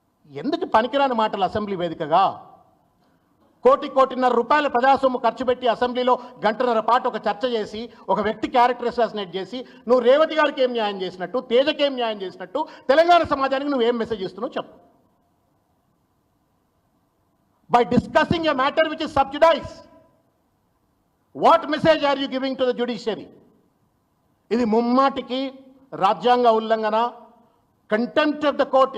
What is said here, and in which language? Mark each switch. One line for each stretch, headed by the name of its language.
Telugu: ఎందుకు పనికిరాని మాటలు అసెంబ్లీ వేదికగా? కోటిన్నర రూపాయల ప్రజాసొమ్ము ఖర్చు పెట్టి అసెంబ్లీలో గంటన్నర పాటు ఒక చర్చ చేసి ఒక వ్యక్తి క్యారెక్టర్ అసాసినేట్ చేసి నువ్వు రేవతి గారికి ఏం న్యాయం చేసినట్టు, తేజకి ఏం న్యాయం చేసినట్టు, తెలంగాణ సమాజానికి నువ్వేం మెసేజ్ ఇస్తున్నావు చెప్పు.
English: By discussing a matter which is subjudiced, what message are you giving to the judiciary?
Telugu: ఇది ముమ్మాటికి రాజ్యాంగ ఉల్లంఘన, కంటెంప్ట్ ఆఫ్ ద కోర్ట్.